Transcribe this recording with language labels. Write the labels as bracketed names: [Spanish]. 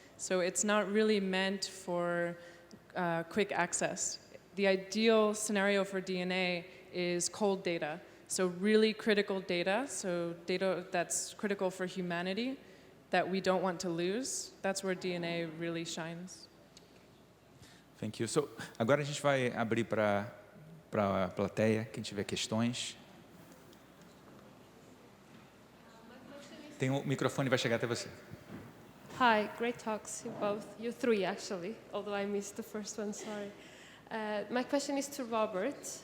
[English] So it's not really meant for quick access. The ideal scenario for DNA is cold data, so really critical data, so data that's critical for humanity that we don't want to lose. That's where DNA really shines. Thank you. [Portuguese] So, agora a gente vai abrir para a plateia, quem tiver questões. Tem um microfone, vai chegar até você. [English] Hi, great talks, you both. You three, actually, although I missed the first one, sorry. My question is to Robert.